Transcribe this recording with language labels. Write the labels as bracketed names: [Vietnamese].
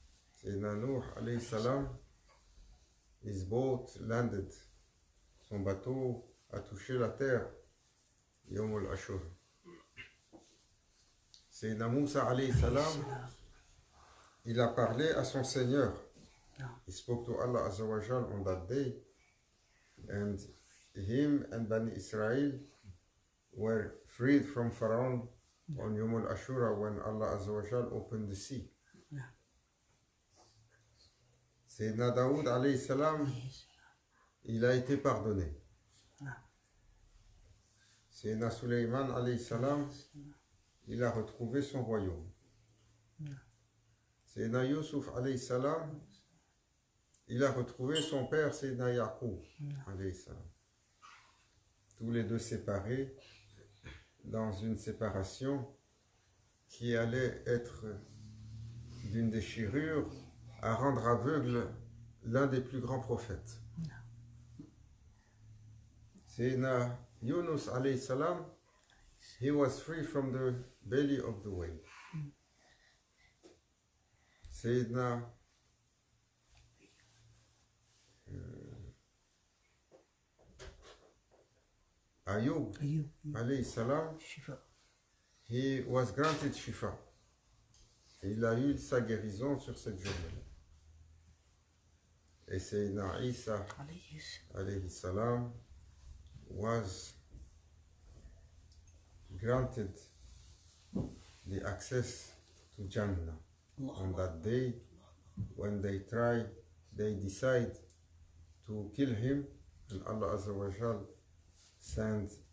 [French] C'est Nuh alayhi salam, [English] his boat landed, [French] son bateau a touché la terre, Yom al-Ashoura. C'est Moussa alayhi salam, il a parlé à son Seigneur. [English] He spoke to Allah Azza wa Jal on that day, and him and Bani Israel were freed from Pharaoh on Yom al-Ashura when Allah Azza wa Jal opened the sea. [French] Sayyidina Daoud alayhi salam, il a été pardonné. Sayyidina Suleyman alayhi salam, il a retrouvé son royaume. Sayyidina Yusuf alayhi salam, il a retrouvé son père Sayyidina Yaqub alayhi salam. Tous les deux séparés dans une séparation qui allait être d'une déchirure à rendre aveugle l'un des plus grands prophètes. [English] Sayyidina Yunus alayhi salam, he was free from the belly of the whale. Sayyidina Ayub alayhi salam, he was granted shifa. [French] Et il a eu sa guérison sur cette journée. [English] Et Sayyidina Isa alayhi salam was granted the access to Jannah on that day when they decide to kill him, and Allah Azza wa Jal sent